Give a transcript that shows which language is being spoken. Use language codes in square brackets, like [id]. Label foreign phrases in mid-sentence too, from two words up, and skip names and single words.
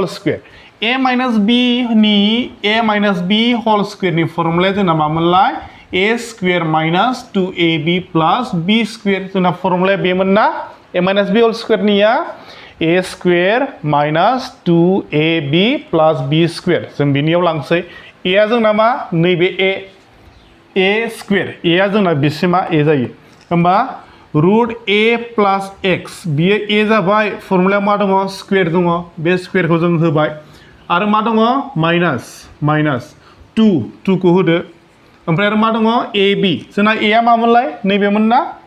[en] square a minus b [brx] नि [en] a minus b whole squareनि [brx] फर्मुलाया जोंना मामोनलाय [en] a square minus 2ab plus b square [brx] जोंना फर्मुलाया बेमोन ना [en] a minus b whole squareनिया a square minus 2ab plus b square [brx] जों बिनियाव लांसै a आ जोंना मा नैबे [en] a square [brx] a आ जोंना बेसिमा a जायो होमबा [en] root a plus x [brx] बियो a जाबाय फर्मुलायाव मा दङ स्क्वेर दङ बे स्क्वेरखौ जों होबाय आरो मा दङ माइनास 2 को होदो ओमफ्राय आरो मा दङ ab जोंना a आ मामोनलाय नैबेमोन ना